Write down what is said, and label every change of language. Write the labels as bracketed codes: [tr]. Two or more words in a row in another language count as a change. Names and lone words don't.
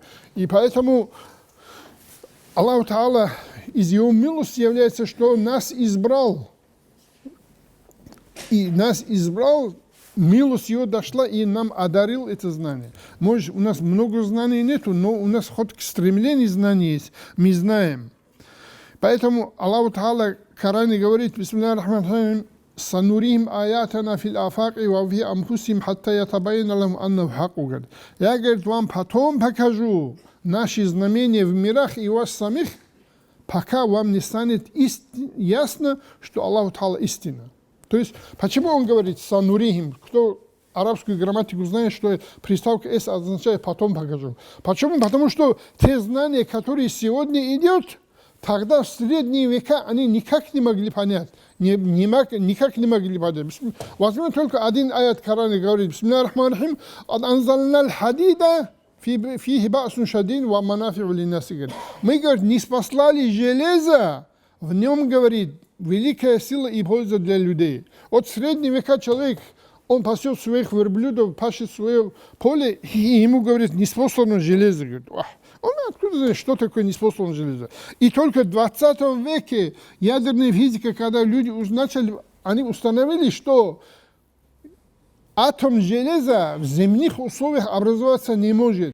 [ru] И поэтому Аллах Та'ала из Его милости является, что Он нас избрал. И нас избрал, милость Его дошла, и нам одарил это знание. Может, у нас много знаний нету, но у нас хоть стремление знаний есть, мы знаем. Поэтому Аллах Та'ала в Коране говорит, [ar] بسم الله الرحمن الرحيم، «سنريهم آياتنا في الآفاق وفي أنفسهم حتى يتبين لهم أنه الحق». [ru] Я, говорит, вам потом покажу наши знамения в мирах и вас самих, пока вам не станет ясно, что Аллах Та'ала истина. То есть, почему он говорит «санурихим»? Кто арабскую грамматику знает, что приставка «с» означает «потом покажу». Почему? Потому что те знания, которые сегодня идут, тогда в средние века они никак не могли понять. Никак не могли понять. Возьмем только один аят Корана говорит [ar] «بسم الله الرحمن الرحيم، أنزلنا الحديد فيه بأس شديد ومنافع للناس». [ru] Мы, говорит, не спаслали железо, в нем, говорит, великая сила и польза для людей. От среднего века человек, он пасет своих верблюдов, пашет свое поле, и ему, говорит, не спослано железо. Говорит, он откуда знает, что такое неспосланное железо? И только в 20 веке ядерная физика, когда люди начали, они установили, что атом железа в земных условиях образоваться не может.